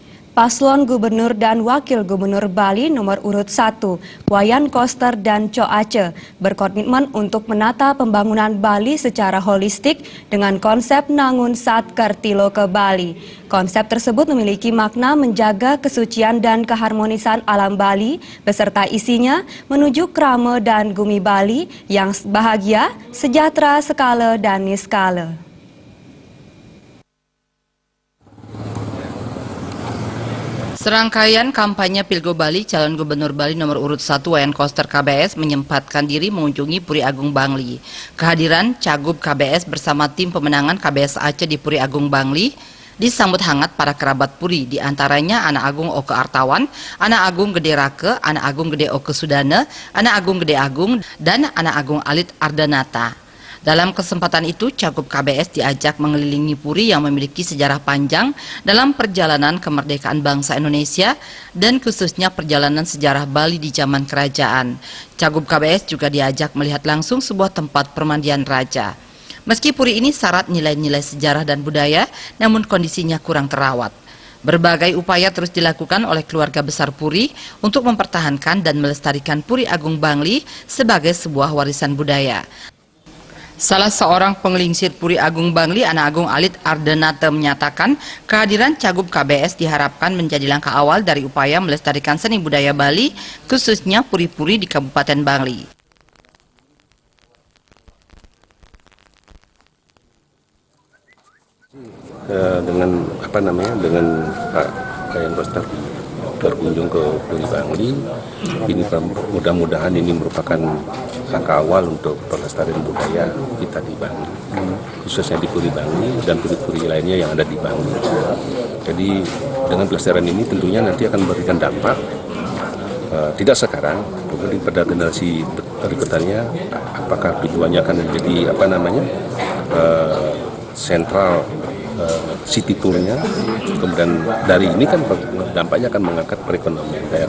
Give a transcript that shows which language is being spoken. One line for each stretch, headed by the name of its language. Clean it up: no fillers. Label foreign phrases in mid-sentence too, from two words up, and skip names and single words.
Indonesian: Paslon Gubernur dan Wakil Gubernur Bali nomor urut 1, Wayan Koster dan Co Aceh, berkomitmen untuk menata pembangunan Bali secara holistik dengan konsep Nangun Satker Tiloke Bali. Konsep tersebut memiliki makna menjaga kesucian dan keharmonisan alam Bali beserta isinya menuju krama dan gumi Bali yang bahagia, sejahtera, skala dan niskala. Serangkaian kampanye Pilgo Bali, calon Gubernur Bali nomor urut 1 Wayan Koster KBS menyempatkan diri mengunjungi Puri Agung Bangli. Kehadiran Cagup KBS bersama tim pemenangan KBS Aceh di Puri Agung Bangli disambut hangat para kerabat Puri, diantaranya Anak Agung Oke Artawan, Anak Agung Gede Rake, Anak Agung Gede Oke Sudana, Anak Agung Gede Agung, dan Anak Agung Alit Ardanata. Dalam kesempatan itu, Cagup KBS diajak mengelilingi Puri yang memiliki sejarah panjang dalam perjalanan kemerdekaan bangsa Indonesia dan khususnya perjalanan sejarah Bali di zaman kerajaan. Cagup KBS juga diajak melihat langsung sebuah tempat permandian raja. Meski Puri ini syarat nilai-nilai sejarah dan budaya, namun kondisinya kurang terawat. Berbagai upaya terus dilakukan oleh keluarga besar Puri untuk mempertahankan dan melestarikan Puri Agung Bangli sebagai sebuah warisan budaya. Salah seorang pengelingsir Puri Agung Bangli, Anak Agung Alit Ardanata, menyatakan kehadiran Cagup KBS diharapkan menjadi langkah awal dari upaya melestarikan seni budaya Bali, khususnya puri-puri di Kabupaten Bangli. Dengan Pak Wayan Koster berkunjung ke Puri Bangli, ini mudah-mudahan ini merupakan langkah awal untuk pelestarian budaya kita di Bangli, khususnya di Puri Bangli dan puri-puri lainnya yang ada di Bangli. Jadi dengan pelestarian ini tentunya nanti akan memberikan dampak, tidak sekarang, tapi pada generasi berikutnya, apakah tujuannya akan menjadi
English: sentral city
Indonesian: tournya, kemudian dari ini kan dampaknya akan mengangkat perekonomian daerah.